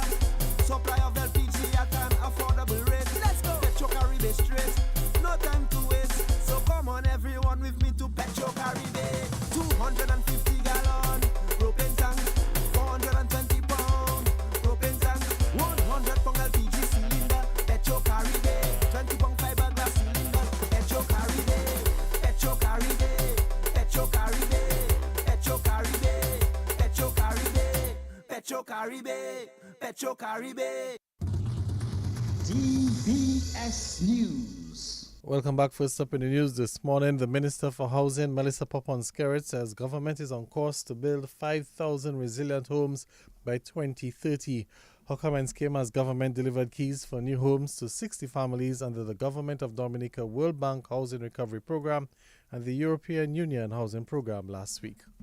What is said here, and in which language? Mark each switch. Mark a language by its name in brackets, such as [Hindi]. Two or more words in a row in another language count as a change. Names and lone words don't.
[English] Supply of LPG at an affordable rate. Let's go. Petro Caribe straight. No time to waste. So come on everyone with me to Petro Caribe. 250 gallon propane tank. 420 pound propane tank. 100 pound LPG cylinder. Petro Caribe. 20 pound fiberglass cylinder. Petro Caribe. Petro Caribe. Petro Caribe. Petro Caribe. Petro Caribe. Petro Caribe. Petro Caribe. DBS News. Welcome back. First up in the news this morning, the Minister for Housing, Melissa Popon-Skerrit, says government is on course to build 5,000 resilient homes by 2030. Her comments came as government delivered keys for new homes to 60 families under the Government of Dominica World Bank Housing Recovery Program and the European Union Housing Program last week.